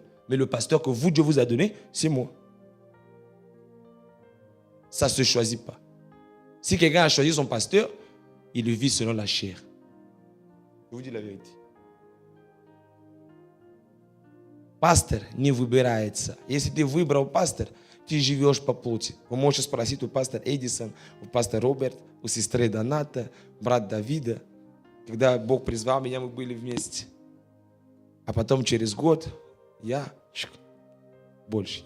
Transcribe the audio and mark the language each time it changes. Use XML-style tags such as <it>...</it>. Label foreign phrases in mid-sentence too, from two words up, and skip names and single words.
<fr>Mais le pasteur que vous, Dieu vous a donné, c'est moi. Ça ne se choisit pas. Si quelqu'un a choisi son pasteur, il le vit selon la chair. Je vous dis la vérité. Pastor,</fr> <ru>не выбирается. Если ты выбрал пастор, ты живешь по плоти. Вы можете спросить у пастора Эдисон, у пастора Роберт, у сестры Доната, брат Давида. Когда Бог призвал меня, мы были вместе. А потом через год я больше.</ru>